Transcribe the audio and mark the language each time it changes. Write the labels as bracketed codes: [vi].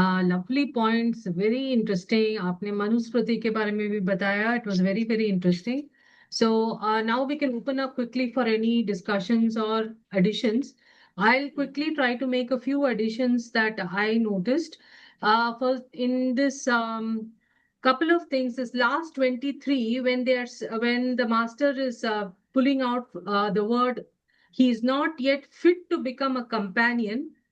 [en] Lovely points, very interesting. [hi] आपने मनुस्मृति के बारे में भी बताया. [en] It was very, very interesting. So now we can open up quickly for any discussions or additions. I'll quickly try to make a few additions that I noticed. First, in this couple of things, this last 23, when when the master is pulling out the word he is not yet fit to become a companion.